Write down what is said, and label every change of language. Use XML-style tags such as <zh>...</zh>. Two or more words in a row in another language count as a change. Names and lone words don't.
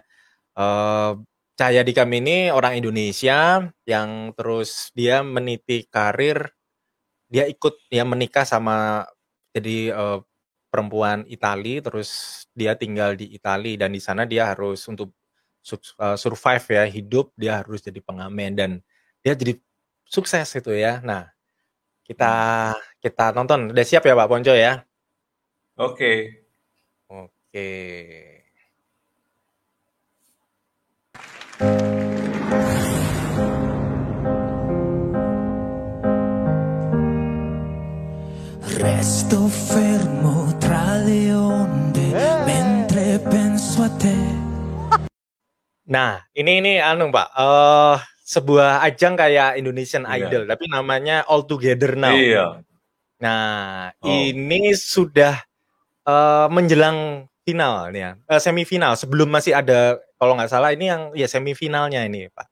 <id>Eh, Cahaya Dikam ini orang Indonesia yang terus dia meniti karir, dia ikut ya menikah sama jadi perempuan Itali, terus dia tinggal di Itali dan di sana dia harus untuk survive ya hidup, dia harus jadi pengamen dan dia jadi sukses itu ya. Nah, kita Hmm. kita nonton. Udah siap ya Pak Ponco ya? Oke. Oke.</id> <it>Resto fermo tra le onde mentre penso a te.</it> <id>Nah, ini anu Pak, sebuah ajang kayak Indonesian Iya. Idol, tapi namanya All Together Now. Iya. Nah, Oh. ini sudah menjelang final nih ya, semifinal. Sebelum masih ada, kalau nggak salah ini yang ya semifinalnya ini Pak.</id>